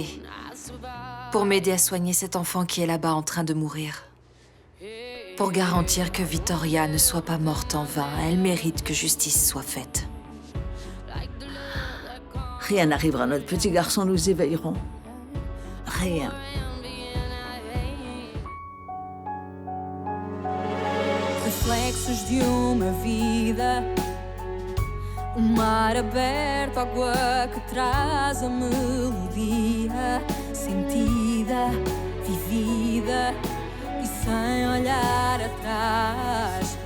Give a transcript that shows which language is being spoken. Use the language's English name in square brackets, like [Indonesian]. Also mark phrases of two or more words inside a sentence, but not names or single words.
[French] Pour m'aider à soigner cet enfant qui est là-bas en train de mourir. Pour garantir que Vittoria ne soit pas morte en vain. Elle mérite que justice soit faite. Rien n'arrivera à notre petit garçon, nous éveillerons. Rien. [Portuguese] Reflexos de uma vida, mar aberto, água que traz a melodia, sentida, vivida e sem olhar atrás.